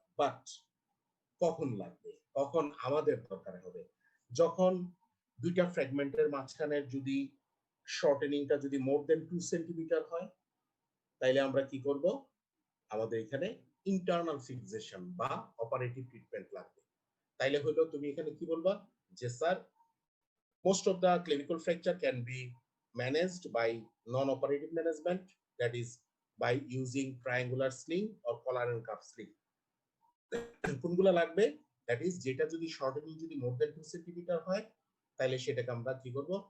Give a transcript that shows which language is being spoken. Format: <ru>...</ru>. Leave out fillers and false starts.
<bn>But কখন লাগবে? কখন আমাদের দরকার হবে? যখন দুইটা ফ্র্যাগমেন্টের মাঝখানে যদি শর্টেনিংটা যদি মোর দেন 2 সেন্টিমিটার হয়, তাইলে আমরা কি করব? আমাদের এখানে ইন্টারনাল ফিক্সেশন বা অপারেটিভ ট্রিটমেন্ট লাগবে। তাইলে হলো তুমি এখানে কি বলবা? যে sir,</bn> <en>most of the clavicle fracture can be managed by non-operative management, that is by using triangular sling or collar and cuff sling.</en> <bn>কোনগুলো লাগবে? দ্যাট ইজ যেটা যদি শর্টেনিং যদি মোর দেন 2 সেন্টিমিটার হয় তাহলে সেটাকে আমরা কি করব?</bn>